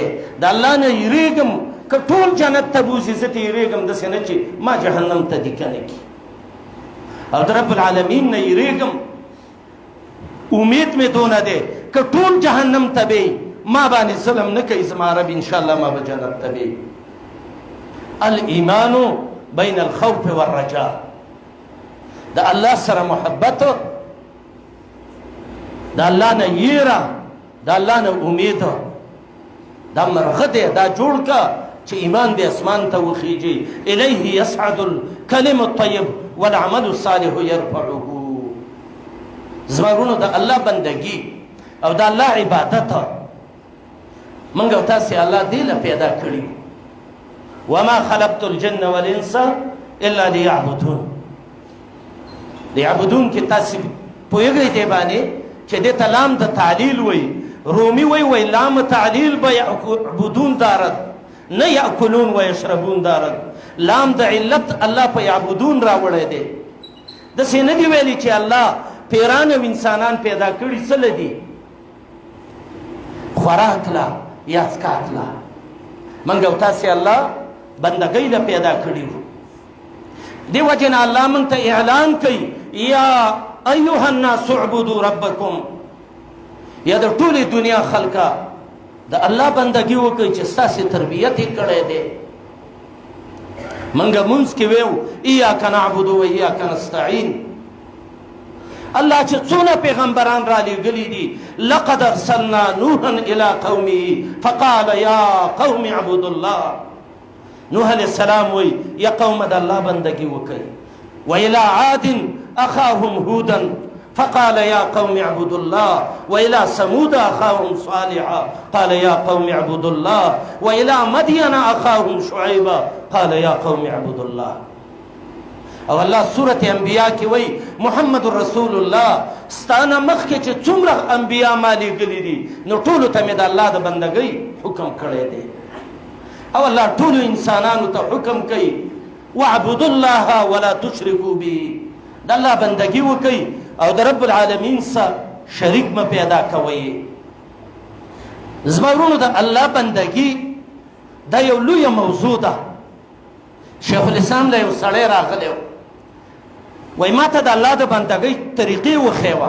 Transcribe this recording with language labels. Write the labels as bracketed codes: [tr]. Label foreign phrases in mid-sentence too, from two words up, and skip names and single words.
[ps] د الله نه یېرېږم که ټول جنت ته بوځي زه ته یېرېږم داسې نه چې ما جهنم ته دي که نه کړي. او د [ar] رب العالمین [ps] نه یېرېږم امید مې دونه دی که ټول جهنم ته بی ما باندې ظلم نه کوي زما رب انشاءالله ما به جنت ته بی. [ar] الایمان بین الخوف والرجاء، [ps] د الله سره محبت، د الله نه یېره، د الله نه امید، دا مرغه دی دا جوړ که چې ایمان دې اسمان ته وخیږي. [ar] الیه یصعد الکلم الطیب والعمل الصالح یرفعه. [ps] زما ورونو د الله بندګي او د الله عبادت موږ او تاسې الله دې له پیدا کړي. [ar] وما خلقت الجن والانس الا ليعبدون. [ps] لیعبدون کې تاسې پوهېږئ دې باندې چې دې ته لام د تعلیل وي. رومي وی [fa] لام تعلیل به یعبدون دارد، نه [ar] یاکلون و یشربون [fa] دارد. [ps] لام د علت الله په یعبدون راوړی دی. داسې نه دی ویلي چې الله پیران او انسانان پیدا کړي. څه لدي؟ خوراک لا یا څښاک لا. موږ او تاسې الله بندګۍ له پیدا کړي وو. دې وجې نه الله موږ ته اعلان کوي [ar] یا ایها الناس اعبدوا ربکم. [ps] یا د ټولې دنیا خلکه د الله بندګي وکړئ چې ستاسې تربیت یې کړی دی. موږ مونځ کې ویو [ar] ایاک نعبد و ایاک نستعین. [ps] الله چې څونه پیغمبران را لېږلي دي، [ar] لقد ارسلنا نوحا الى قومه فقال یا قوم اعبدوا الله. [ps] نوح [ar] علیہ السلام [ps] وی [ar] یا قوم [ps] د الله بندګي وکړئ. [ar] والى عاد اخاهم هودا فقال يا قوم اعبدوا الله. وإلى ثمود أخاهم صالحا قال يا قوم اعبدوا الله. وإلى مدين أخاهم شعيبا قال يا قوم اعبدوا الله. [ps] او الله سورة انبیاء کی وی محمد رسول الله ستانه مخکې چې څومره انبیاء ما لېږلي دي نو ټولو ته مې د الله د بندګۍ حکم کړی دی. او الله ټولو انسانانو ته حکم کوي [ar] واعبدوا الله ولا تشركوا به. [ps] د الله بندګي وکړئ او د [ar] رب العالمین [ps] سره شریک مه پیدا کوئ. زما ورونو د الله بندګي دا یو لویه موضوع ده. شیخ الاسلام له یو سړی راغلی وای ما ته د الله د بندګۍ طریقې وښیوه.